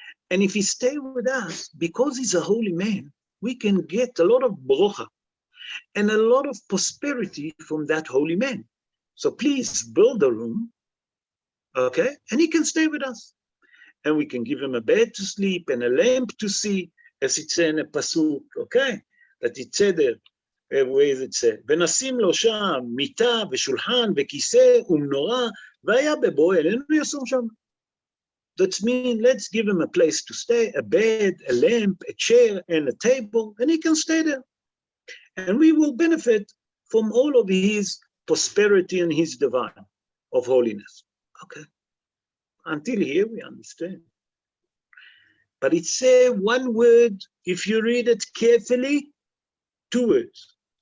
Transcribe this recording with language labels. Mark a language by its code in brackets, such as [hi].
[en] And if he stay with us, because he's a holy man, we can get a lot of brocha and a lot of prosperity from that holy man. So please build a room, okay? And he can stay with us. And we can give him a bed to sleep and a lamp to see, as it says in a pasuk, okay? That it said there, where is it said? [he] ונשים לו שם מיטה ושולחן וכיסא ומנורה, והיה בבוא אלינו יסור שם. [en] That means let's give him a place to stay, a bed, a lamp, a chair, and a table, and he can stay there. And we will benefit from all of his prosperity and his divine of holiness. Okay. Until here we understand. But it says one word, if you read it carefully, 2 words.